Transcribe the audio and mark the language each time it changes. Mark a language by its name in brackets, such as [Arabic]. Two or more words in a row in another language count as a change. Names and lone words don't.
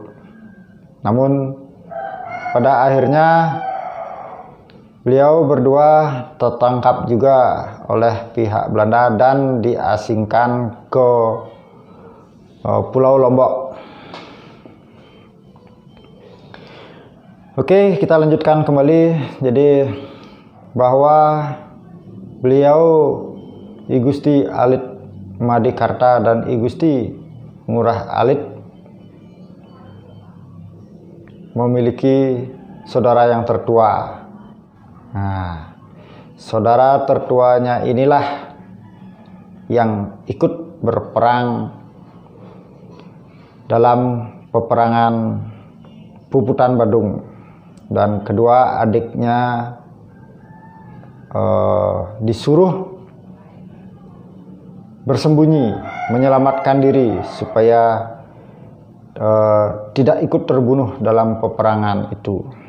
[Indonesian] Namun pada akhirnya beliau berdua tertangkap juga oleh pihak Belanda dan diasingkan ke Pulau Lombok. Oke, kita lanjutkan kembali. Jadi bahwa beliau I Gusti Alit Madikarta dan I Gusti Ngurah Alit memiliki saudara yang tertua. Nah, saudara tertuanya inilah yang ikut berperang dalam peperangan Puputan Badung, dan kedua adiknya disuruh bersembunyi, menyelamatkan diri supaya tidak ikut terbunuh dalam peperangan itu.